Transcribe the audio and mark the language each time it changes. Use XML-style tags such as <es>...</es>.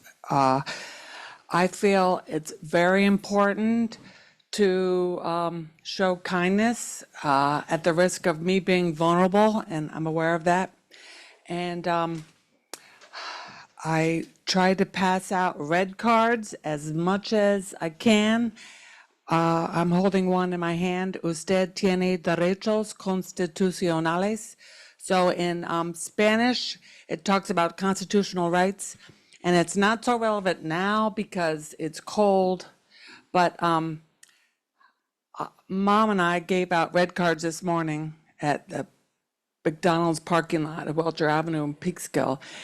<en>I feel it's very important to show kindness at the risk of me being vulnerable, and I'm aware of that. And I try to pass out red cards as much as I can. I'm holding one in my hand.</en> <es>Usted tiene derechos constitucionales.</es> <en>So in Spanish, it talks about constitutional rights, and it's not so relevant now because it's cold. But Mom and I gave out red cards this morning at the McDonald's parking lot at Welcher Avenue in Peekskill.</en>